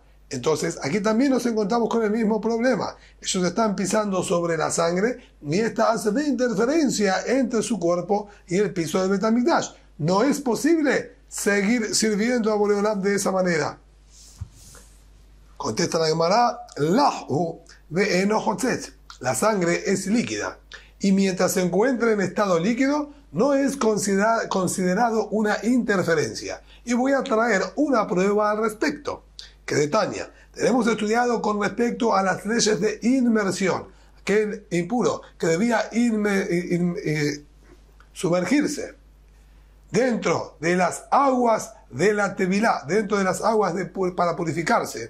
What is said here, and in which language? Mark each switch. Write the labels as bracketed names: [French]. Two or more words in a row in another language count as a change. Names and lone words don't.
[Spanish] Entonces, aquí también nos encontramos con el mismo problema. Ellos están pisando sobre la sangre y esta hace de interferencia entre su cuerpo y el piso del Bet HaMikdash. No es posible seguir sirviendo a Boreolam de esa manera. Contesta la Gemara: [Hebrew] לחו ואינו חוצץ. [Spanish] La sangre es líquida y mientras se encuentra en estado líquido no es considerado una interferencia. Y voy a traer una prueba al respecto, que de Tania tenemos estudiado con respecto a las leyes de inmersión. Aquel impuro que debía sumergirse dentro de las aguas de la Tevilá, dentro de las aguas para purificarse.